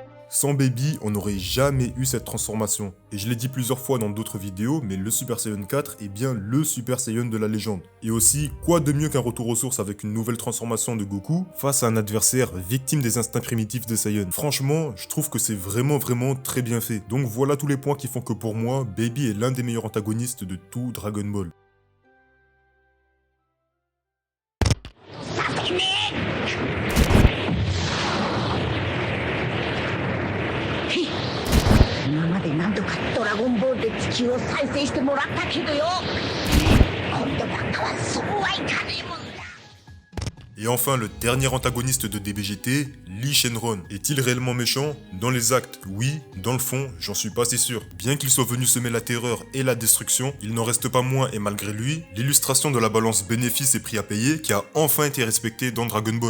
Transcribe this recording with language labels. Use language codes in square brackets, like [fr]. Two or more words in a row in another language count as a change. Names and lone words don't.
[fr] Sans Baby, on n'aurait jamais eu cette transformation. Et je l'ai dit plusieurs fois dans d'autres vidéos, mais le Super Saiyan 4 est bien le Super Saiyan de la légende. Et aussi, quoi de mieux qu'un retour aux sources avec une nouvelle transformation de Goku face à un adversaire victime des instincts primitifs des Saiyans. Franchement, je trouve que c'est vraiment très bien fait. Donc voilà tous les points qui font que pour moi, Baby est l'un des meilleurs antagonistes de tout Dragon Ball. [ja] 今まで何度かドラゴンボールで地球を再生してもらったけどよ、今度ばっかはそうはいかねえもんだ。 [fr] Et enfin, le dernier antagoniste de DBGT, Lee Shenron. Est-il réellement méchant? Dans les actes, oui. Dans le fond, j'en suis pas si sûr. Bien qu'il soit venu semer la terreur et la destruction, il n'en reste pas moins, et malgré lui, l'illustration de la balance bénéfice et prix à payer qui a enfin été respectée dans Dragon Ball.